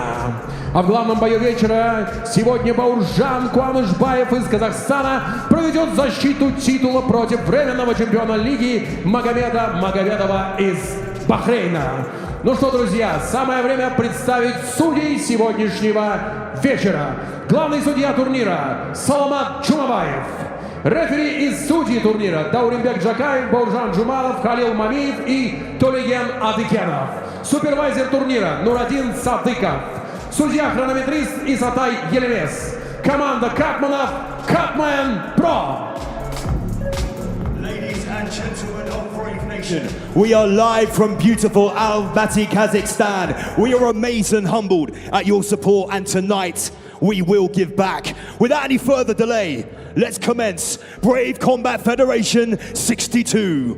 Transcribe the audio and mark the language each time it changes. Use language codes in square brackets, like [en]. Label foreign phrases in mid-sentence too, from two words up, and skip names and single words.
[ru] А в главном бою вечера сегодня Бауыржан Куанышбаев из Казахстана проведет защиту титула против временного чемпиона лиги Магомеда Магомедова из Бахрейна. Ну что, друзья, самое время представить судей сегодняшнего вечера. Главный судья турнира Саламат Чумабаев. Рефери и судьи турнира Дауринбек Джакаев, Бауыржан Жумалов, Халил Мамиев и Толеген Адыкенов. Супервайзер турнира Нурадин Садыков. Судья-хронометрист Исатай Елемес. Команда Катманов Катман Про. [en] Ladies and gentlemen of Brave Nation, we are live from beautiful Almaty, Kazakhstan. We are amazed and humbled at your support, and tonight we will give back. Without any further delay, let's commence Brave Combat Federation 62.